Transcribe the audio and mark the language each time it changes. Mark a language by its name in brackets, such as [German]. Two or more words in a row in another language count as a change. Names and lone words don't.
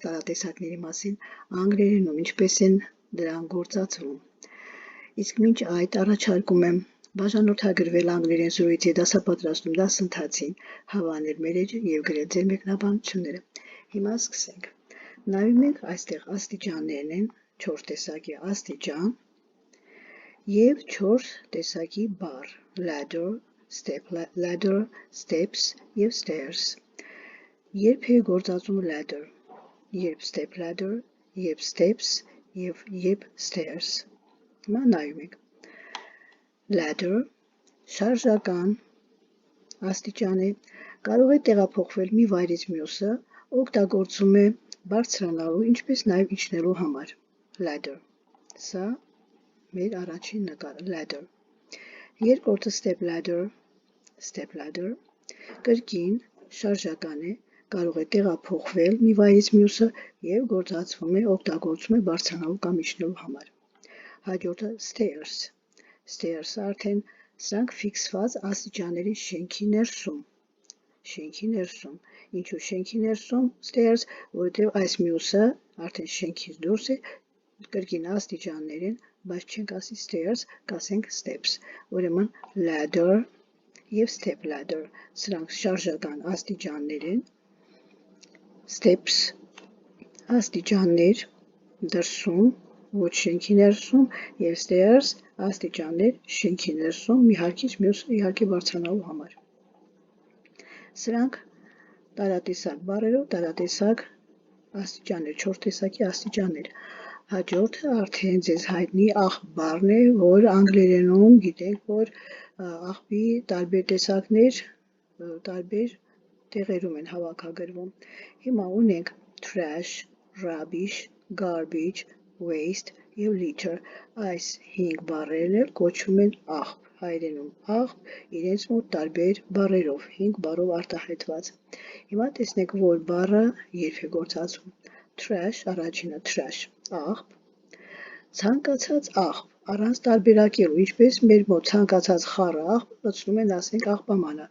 [Armenian] տարատեսակների մասին, անգլերենում ինչպես են դրանք գործածվում։ Իսկ մինչ այդ առաջարկում եմ բաժանորդագրվել անգլերեն զրույցի դասապատրաստում դասընթացին, հավանել մեր էջը և գրել ձեր մեկնաբանությունները։ Հիմա սկսենք։ Նայում ենք այստեղ աստիճաններն են, 4 տեսակի աստիճան և 4 տեսակի բառ՝ ladder, steps և stairs։ Երբ է գործածում ladder, երբ [English] step ladder, [Armenian] երբ steps և երբ stairs։ Հիմա նայում ենք։ Ladder շարժական աստիճան է, կարող է տեղափոխվել մի վայրից մյուսը, օգտագործվում է բարձրանալու, ինչպես նաև իջնելու համար։ Ladder։ Սա մեր առաջին նկարը, [English] ladder։ Երկրորդը step ladder, [Armenian] կրկին շարժական է, կարող է տեղափոխվել մի վայրից մյուսը և օգտագործվում է բարձրանալու կամ իջնելու համար։ Հաջորդը stairs-ը արդեն սրանք ֆիքսված աստիճանների շենքի ներսում։ Ինչու շենքի ներսում stairs, որովհետև այս մյուսը արդեն շենքից դուրս է, կրկին աստիճաններ են, բայց չենք ասի stairs, կասենք steps։ Ուրեմն ladder և [English] step ladder, [Armenian] սրանք շարժական աստիճաններ են, steps աստիճաններ դրսում, ոչ շենքի ներսում, և stairs աստիճաններ շենքի ներսում, մի հարկից մյուսը իհարկե բարձրանալու համար։ Սրանք տարատեսակ բառերով, տարատեսակ աստիճաններ, 4 տեսակի աստիճաններ։ Հաջորդը արդեն ձեզ հայտնի աղբ բառն է, որ անգլերենում գիտենք, որ աղբի տարբեր տեսակներ տարբեր տեղերում են հավաքագրվում։ Հիմա ունենք [English] trash, rubbish, garbage, waste [Armenian] և litter։ Այս 5 բառերն էլ կոչվում են աղբ, հայերենում աղբ, իրենց մոտ տարբեր բառերով, 5 բառով արտահայտված։ Հիմա տեսնենք, որ բառը երբ է գործածվում։ Trash, առաջինը trash, աղբ, ցանկացած աղբ, առանց տարբերակելու, ինչպես մեր մոտ ցանկացած խառը աղբ լցնում են, ասենք, աղբամանը,